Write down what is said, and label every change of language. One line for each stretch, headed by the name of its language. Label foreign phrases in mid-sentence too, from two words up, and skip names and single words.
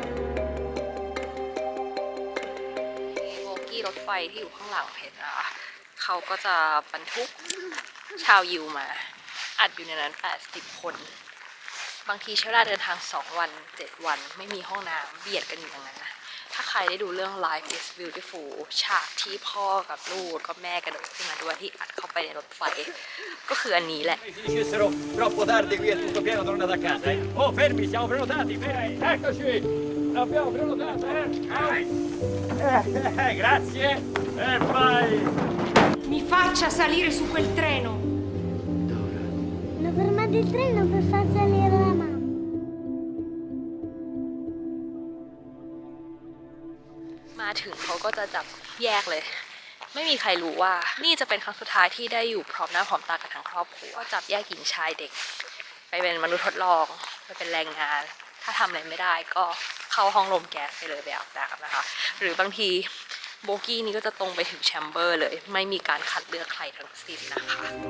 Thai: โบกี้รถไฟที่อยู่ข้างหลังเพชรนะคะเขาก็จะบรรทุกชาวยิวมาอัดอยู่ในนั้น80 คนบางทีใช้เวลาเดินทาง2 วัน 7 วันไม่มีห้องน้ำเบียดกันอยู่อย่างนั้นนะถ้าใครได้ดูเรื่อง Life is Beautiful ฉากที่พ่อกับลูกก็แม่กระโดดขึ้นมาด้วยที่อัดเข้าไปในรถไฟก็คืออันนี้แหละ
Italian: Se dicessero troppo tardi qui è tutto pieno, tornate a casa, eh? Oh, fermi, siamo prenotati, eccoci! Abbiamo prenotato, grazie! E vai! Mi faccia salire su quel treno. Hanno fermato il treno per far salire la mamma.
Thai: มาถึงเขาก็จะจับแยกเลย ไม่มีใครรู้ว่านี่จะเป็นครั้งสุดท้ายที่ได้อยู่พร้อมหน้าพร้อมตากับทั้งครอบครัวก็จับแยกหญิงชายเด็กไปเป็นมนุษย์ทดลองไปเป็นแรงงาน ถ้าทำอะไรไม่ได้ก็เข้าห้องลมแก๊สไปเลยไปอาบน้ำนะคะ หรือบางทีโบกี้นี้ก็จะตรงไปถึงแชมเบอร์เลยไม่มีการคัดเลือกใครทั้งสิ้นนะคะ